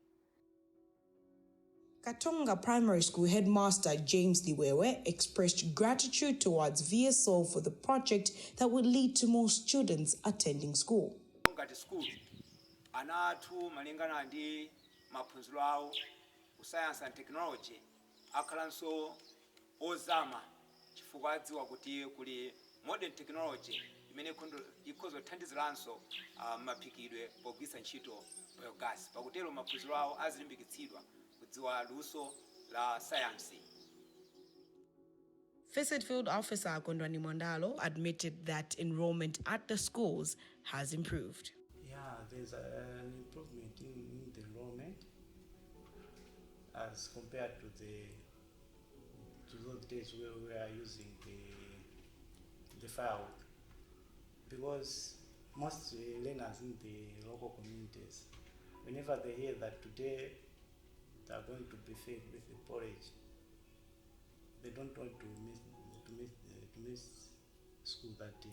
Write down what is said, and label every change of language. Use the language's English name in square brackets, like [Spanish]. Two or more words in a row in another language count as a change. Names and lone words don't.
[English] Katonga Primary School headmaster James Liwewe expressed gratitude towards VSO for the project that would lead to more students attending school. [Nyanja] maphunziro awo [English] science and technology [Nyanja] akhalanso ozama chifukwa adziwa kuti kuli [English] modern technology [Nyanja] imene ikhozothandiziranso maphikidwe pogwiritsa ntchito biogas. Pakutero maphunziro awo azilimbikitsidwa kudziwa luso la science. [English] Visit Field Officer Kondwani Mondalo admitted that enrollment at the schools has improved. Yeah, there's an improvement in the enrollment as compared to those days where we are using the firewood, because most learners in the local communities, whenever they hear that today they are going to be fed with the porridge, they don't want to miss school that day.